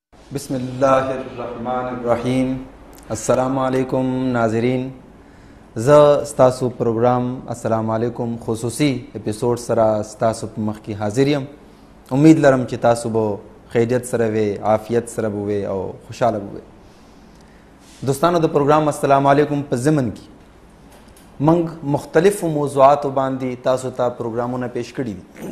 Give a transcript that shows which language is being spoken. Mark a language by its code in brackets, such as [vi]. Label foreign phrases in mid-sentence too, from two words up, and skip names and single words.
[ar] بسم اللہ الرحمن الرحیم. السلام علیکم ناظرین. [ps] ستاسو پروگرام السلام علیکم خصوصی اپیسوڈ سره ستاسو په مخ کې حاضر یم. امید لرم چې تاسو به خیریت سره وي، عافیت سره به وي او خوشاله به وي. دوستانو د پروگرام السلام علیکم په ضمن کې موږ مختلفو موضوعاتو باندې تاسو ته پروگرامونه پیش کړي دي.